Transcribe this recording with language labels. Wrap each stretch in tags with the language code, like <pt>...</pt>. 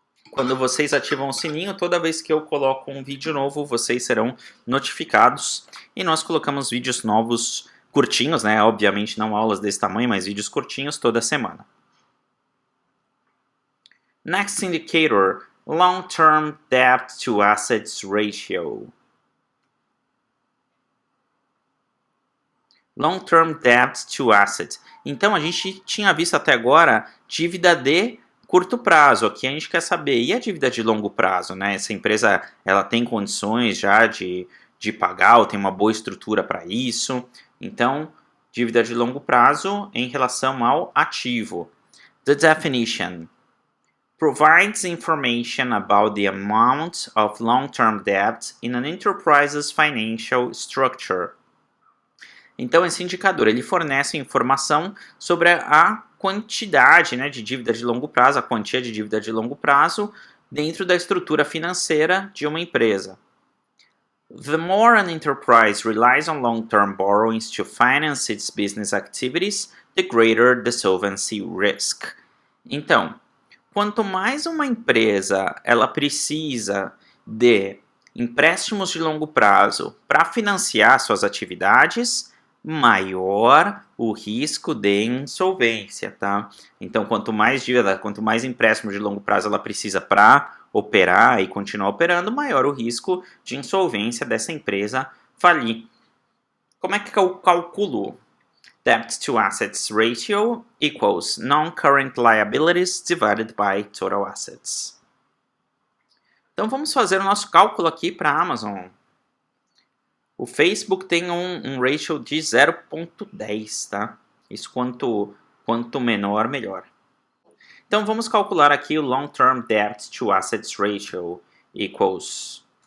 <pt>Quando vocês ativam o sininho, toda vez que eu coloco um vídeo novo, vocês serão notificados. E nós colocamos vídeos novos curtinhos, né? Obviamente não aulas desse tamanho, mas vídeos curtinhos toda semana.</pt> <en>Next indicator, long-term debt to assets ratio. Long-term debt to assets.</en> <pt>Então a gente tinha visto até agora dívida de curto prazo. Aqui a gente quer saber, e a dívida de longo prazo, né? Essa empresa, ela tem condições já de pagar, ou tem uma boa estrutura para isso. Então, dívida de longo prazo em relação ao ativo.</pt> <en>The definition provides information about the amount of long-term debt in an enterprise's financial structure.</en> <pt>Então, esse indicador ele fornece informação sobre a quantidade, né, de dívida de longo prazo, a quantia de dívida de longo prazo dentro da estrutura financeira de uma empresa.</pt> <en>The more an enterprise relies on long-term borrowings to finance its business activities, the greater the solvency risk.</en> <pt>Então, quanto mais uma empresa ela precisa de empréstimos de longo prazo para financiar suas atividades, maior o risco de insolvência, tá? Então, quanto mais dívida, quanto mais empréstimo de longo prazo ela precisa para operar e continuar operando, maior o risco de insolvência dessa empresa falir. Como é que eu calculo?</pt> <en>Debt to assets ratio equals non-current liabilities divided by total assets.</en> <pt>Então vamos fazer o nosso cálculo aqui para a Amazon. O Facebook tem um ratio de 0,10, tá? Isso quanto menor, melhor. Então vamos calcular aqui o</pt> <en>long-term debt to assets ratio equals.</en>